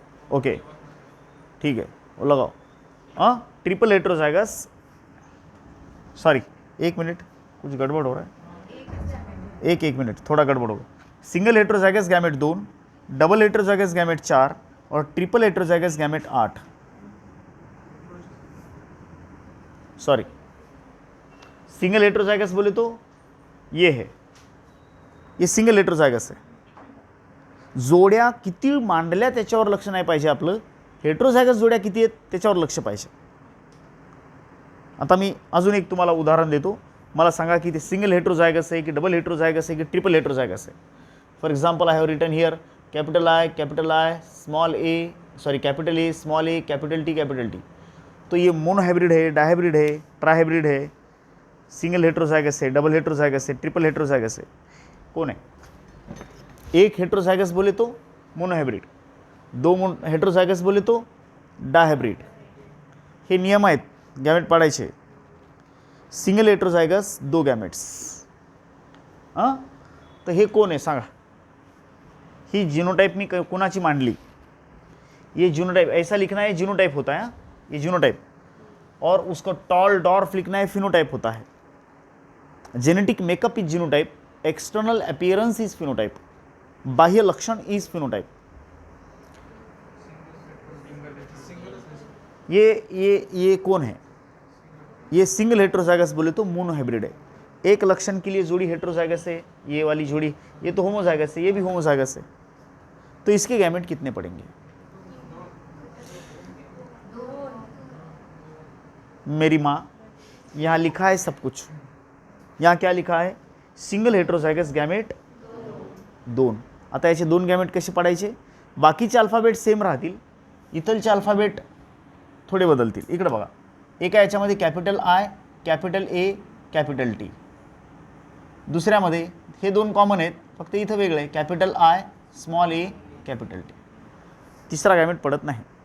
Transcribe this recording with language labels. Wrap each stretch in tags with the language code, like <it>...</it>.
<hi>Okay ठीक है, वो लगाओ. हाँ, ट्रिपल हेट्रोजाइगस. सॉरी, 1 मिनट, कुछ गड़बड़ हो रहा है. एक मिनट, थोड़ा गड़बड़ होगा. Single heterozygous gamete 2, double heterozygous gamete 4 और triple heterozygous gamete 8. Sorry, single heterozygous बोले तो ये है, ये सिंगल हेट्रोजाइगस</hi> <mr>आहे. जोड्या किती मांडल्या त्याच्यावर लक्ष नाही पाहिजे आपलं, हेट्रोजायगस जोड्या किती आहेत त्याच्यावर लक्ष पाहिजे. आता मी अजून एक तुम्हाला उदाहरण देतो. मला सांगा की ते सिंगल हेट्रोजायगस आहे की डबल हेट्रोजायगस आहे की ट्रिपल हेट्रोजायगस आहे.</mr> <en>For example I have written here capital I small A, sorry capital A small A capital T.</en> <hi>तो ये मोनोहाइब्रिड है, डायहाइब्रिड है, ट्राइहाइब्रिड है, सिंगल हेट्रोजाइगस है, डबल हेट्रोजाइगस है, ट्रिपल हेट्रोजाइगस है. कौन है? एक हेट्रोजाइगस बोले तो मोनोहाइब्रिड, 2 हेट्रोजाइगस बोले तो डायहाइब्रिड.</hi> <mr>हे नियम आहेत गॅमेट पाडायचे.</mr> <en>Single heterozygous 2 gametes.</en> <mr>हां, तर हे कोण आहे सांगा? ही जीनोटाइप मी कोणाची मांडली?</mr> <hi>ये जीनोटाइप ऐसा लिखना है, जीनोटाइप होता है. ये जीनोटाइप, और उसका टॉल डॉर्फ लिखना है, फिनोटाइप होता है.</hi> <en>Genetic makeup is genotype, external appearance is phenotype, बाह्य लक्षण is phenotype.</en> <hi>ये कौन है? ये सिंगल हेट्रोजाइगस बोले तो मोनोहाइब्रिड है. एक लक्षण के लिए जोड़ी हेट्रोजाइगस है, ये वाली जोड़ी, ये तो होमोजाइगस है, ये भी होमोजाइगस है. तो इसके गैमेट कितने पड़ेंगे? मेरी माँ, यहाँ लिखा है सब कुछ. यहाँ क्या लिखा है?</hi> <en>Single heterozygous gamete 2.</en> <mr>आता याचे 2 गॅमेट कसे पाडायचे? बाकीचे अल्फाबेट सेम राहतील, इथलचे अल्फाबेट थोडे बदलतील. इकडे बघा, एका याच्यामध्ये capital I, capital A, capital T. दुसऱ्यामध्ये हे 2 कॉमन आहेत, फक्त इथं वेगळं आहे, capital I small A capital T. तिसरा गॅमेट पडत नाही.</mr>